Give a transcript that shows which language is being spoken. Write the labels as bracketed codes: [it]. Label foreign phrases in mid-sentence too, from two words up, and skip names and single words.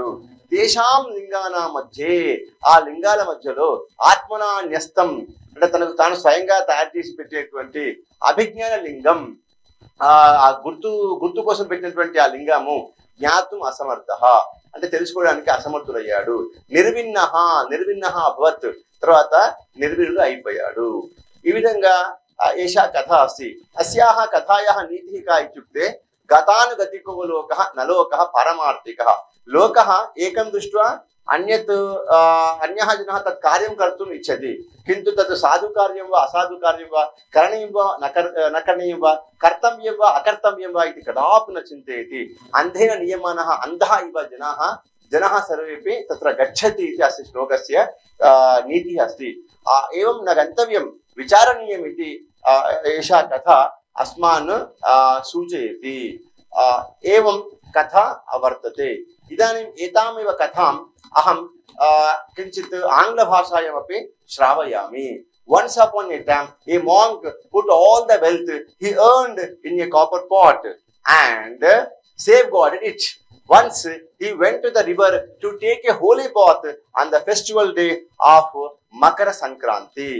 [sa] దేశాం లింగాన మధ్యే [te] ఆ లింగాల మధ్యలో [sa] ఆత్మనా న్యస్తం [te] అంటే తనకు తాను స్వయంగా తయారు చేసి పెట్టేటువంటి అభిజ్ఞాన లింగం ఆ గుర్తు కోసం పెట్టినటువంటి ఆ లింగము [sa] జ్ఞాతుం అసమర్థ [te] అంటే తెలుసుకోవడానికి అసమర్థుడయ్యాడు. [sa] నిర్విన్న అభవత్ [te] తర్వాత నిర్విణుడు అయిపోయాడు. ఈ విధంగా [sa] ఏషా కథ అస్తి. అస్యాః కథాయాः నీతిः का इत्युक्ते गतानुगतिको लोकः न लोकः पारमार्थिकः. लोकः एकं दृष्ट्वा अन्यः जनः तत् कार्यं कर्तुम् इच्छति किन्तु तत् साधुकार्यं वा असाधुकार्यं वा करणीयं वा न करणीयं वा कर्तव्यं वा अकर्तव्यं वा इति कदापि न चिन्तयति. अन्धेन नियमानः अन्धः इव जनाः सर्वेपि तत्र गच्छति इति अस्य श्लोकस्य नीतिः अस्ति. एवं न गन्तव्यं विचारणीयम् इति एषा कथा अस्मान् सूचयति. एवं कथा वर्तते. इदानीम् एतामेव कथाम् अहं किञ्चित् आङ्ग्लभाषायामपि श्रावयामि. [en] Once upon a time, a monk put all the wealth he earned in a copper pot and safeguarded it. Once he went to the river to take a holy bath on the festival day of Makara Sankranti.